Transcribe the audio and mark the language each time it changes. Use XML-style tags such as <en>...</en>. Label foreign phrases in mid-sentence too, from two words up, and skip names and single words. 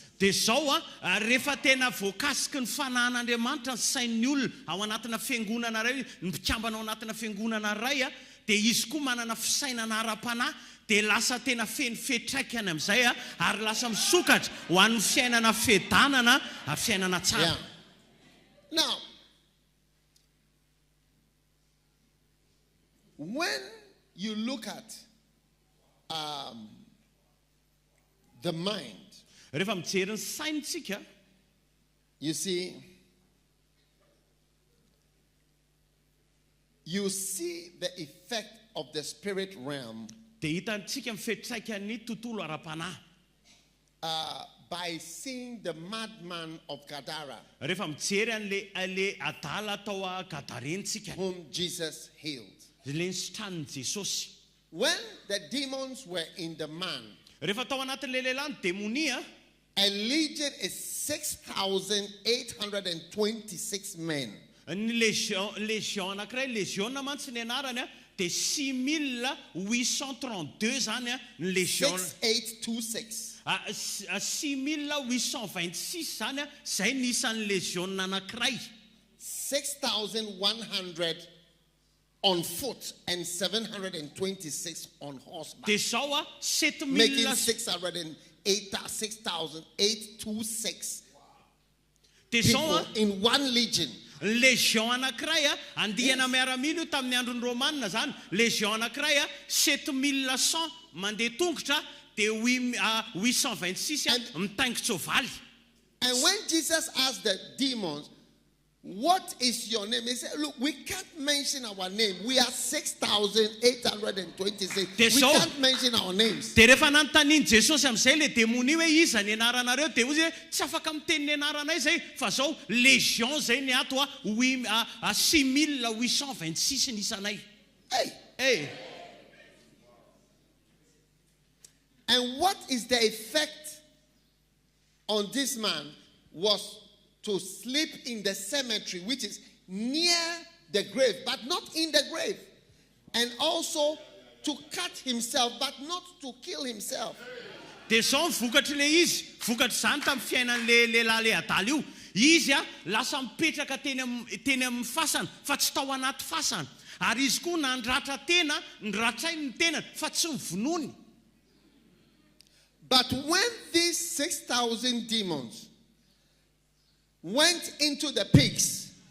<mg>Dia zao rehefa tena voakasiky ny fanahin'Andriamanitra ny sain'ny olona ao anatina fiangonana ray, ny mpikambana ao anatina fiangonana ray dia izy koa manana fisainana ara-panahy, dia lasa tena feno fetraikany amin'izay ary lasa misokatra ho an'ny fiainana fedanana ary fiainana tsara.</mg> <en>Yeah. Now, when you look at the mind,</en> <mg>rehefa mijery ny saintsika,</mg> <en>you see the effect of the spirit realm</en> <mg>dia hitantsika mifetraikan'ny tontolo ara-panahy</mg> <en>by seeing the madman of Gadara,</en> <mg>rehefa mijery an'le adala tao Gadarentsika</mg> <en>whom Jesus healed.</en> <mg>le nisitran'ny Jesosy.</mg> <en>When the demons were in the man,</en> <mg>Rehefa tao anatin'le lehilahy ny demonia</mg> <en>a legion is 6,826 men.</en> <mg>ny légion anankiray, légion mantsy ny anarany dia 6,832 zany ny légion.</mg> <en>6,826.</en> <mg>6,826 zany zay nisan'ny légion anankiray.</mg> <en>6,100 on foot and 726 on horseback,</en> <mg>Dia zao</mg> <en>making 7,000 6,826</en> <mg>dia</mg> <en>people</en> <mg>zao</mg> <en>in one legion.</en> <mg>légion anankiray andihana miaramila io tamin'ny andron'ny romanina zany. Légion anankiray 7,100 mandeha tongotra dia 826 mitaingitra soavaly.</mg> <en>And when Jesus asked the demons, "What is your name?" He said, "Look, we can't mention our name. We are 6,826. We can't mention our names."</en> <mg>Dia rehefa nanontaniany Jesosy amin'izay le démonie hoe iza ny anaranareo, dia ozy hoe tsy afaka miteny ny anaranay zay fa zao légion zay ny ato 6,826 ny isanay.</mg> <en>Hey. And what is the effect on this man was to sleep in the cemetery, which is near the grave, but not in the grave. And also to cut himself, but not to kill himself.</en> <mg>Dia zao vokatra le izy, vokatra zany tamin'ny fiainan'le lehilahy le adala io. Izy lasa mipetraka teny amin'ny fasana fa tsy tao anaty fasana. Ary izy koa nandratra tena, nratrainy ny tenany fa tsy nivonony.</mg> <en>But when these 6,000 demons went into the pigs,</en>